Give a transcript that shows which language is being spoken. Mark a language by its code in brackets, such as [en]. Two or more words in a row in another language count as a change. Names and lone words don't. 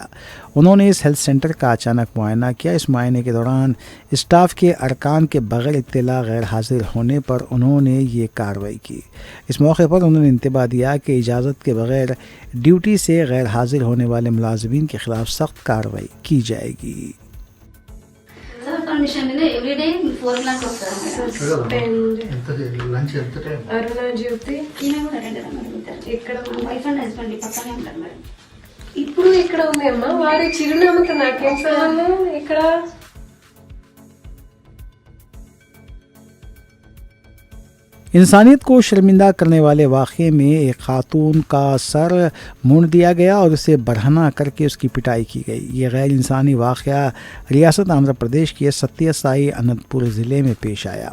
[ur] انہوں نے اس ہیلتھ سینٹر کا اچانک معائنہ کیا۔ اس معائنے کے دوران اسٹاف کے ارکان کے بغیر اطلاع غیر حاضر ہونے پر انہوں نے یہ کارروائی کی۔ اس موقع پر انہوں نے انتباہ دیا کہ اجازت کے بغیر ڈیوٹی سے غیر حاضر ہونے والے ملازمین کے خلاف سخت کارروائی کی جائے گی۔ [en] every day [te] 4 o'clock వస్తారు మేడం. లంచ్ ఎంత టైం? అరుణ జ్యోతి ఈమె కూడా రెండు రమ్మని ఉంటారు. ఇక్కడ [en] wife and husband [te] పక్కనే ఉంటారు మేడం. ఇప్పుడు ఇక్కడ ఉంది అమ్మా. వారి చిరునామాతో నాకేం సంబంధం ఇక్కడ? [ur] انسانیت کو شرمندہ کرنے والے واقعے میں ایک خاتون کا سر مونڈ دیا گیا اور اسے برہنہ کر کے اس کی پٹائی کی گئی۔ یہ غیر انسانی واقعہ ریاست آندھرا پردیش کے ستیہ سائی اننت پور ضلع میں پیش آیا۔